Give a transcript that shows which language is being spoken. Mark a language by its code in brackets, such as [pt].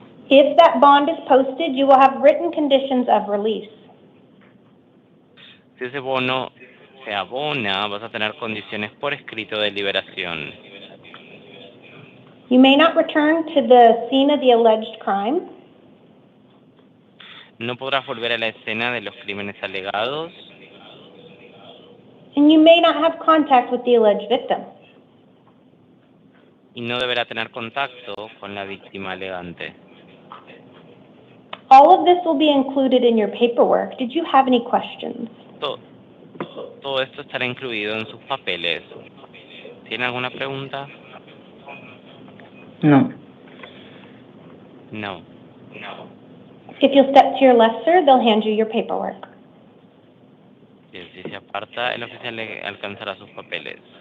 [en] If that bond is posted, you will have written conditions of release. [es] Si ese bono se abona, vas a tener condiciones por escrito de liberación. [en] You may not return to the scene of the alleged crime. [es] No podrás volver a la escena de los crímenes alegados. [en] And you may not have contact with the alleged victim. [es] Y no deberá tener contacto con la víctima alegante. [en] All of this will be included in your paperwork. Did you have any questions? [es] Todo esto estará incluido en sus papeles. ¿Tiene alguna pregunta? No. [en] No. If you'll step to your left, sir, they'll hand you your paperwork. [es] Si se aparta, el oficial le alcanzará sus papeles.